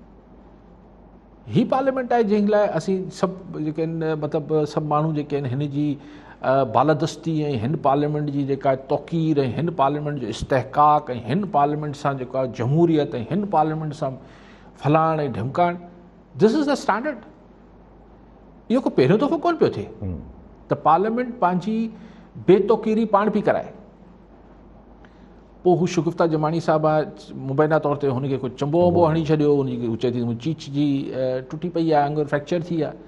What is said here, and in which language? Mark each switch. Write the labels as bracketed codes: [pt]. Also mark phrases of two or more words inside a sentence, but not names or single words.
[sd] ही पार्लियामेंट आहे जंहिं लाइ असीं सभु जेके आहिनि मतिलबु सभु माण्हू जेके आहिनि हिन जी बालादस्ती ऐं हिन पार्लियामेंट जी जेका तौक़ीर ऐं हिन पार्लियामेंट जो इस्तेहकाक ऐं हिन पार्लियामेंट सां जेको आहे जमहूरियत ऐं हिन पार्लियामेंट सां फलाण ऐं ढमकाइण, [en] This is the standard. [sd] इहो को पहिरियों दफ़ो कोन पियो थिए त पार्लियामेंट पंहिंजी बेतौक़ीरी पाण पई कराए। पोइ हू शुगुफ्ता जमानी साहिबु आहे, मुबैना तौर ते हुनखे कुझु चंबो वंबो हणी छॾियो, हुनजी चए थी चीच जी टुटी पई आहे, आंगुर फ्रैक्चर थी आहे।